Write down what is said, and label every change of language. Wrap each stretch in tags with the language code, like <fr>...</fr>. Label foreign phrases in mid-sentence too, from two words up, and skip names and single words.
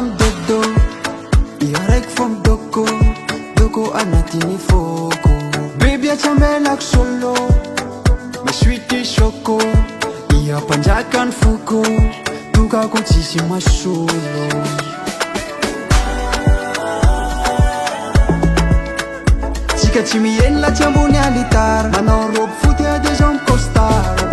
<mg>midodo iaraiky fo midoko anatiny foko baby atsambelako solo</mg> <en>my sweetie</en> <mg>choco iampanjakany foko tokako tsisy masolo tsika tsy mienina tsy ambony alitara manao robe foty ade zao mikostara</mg>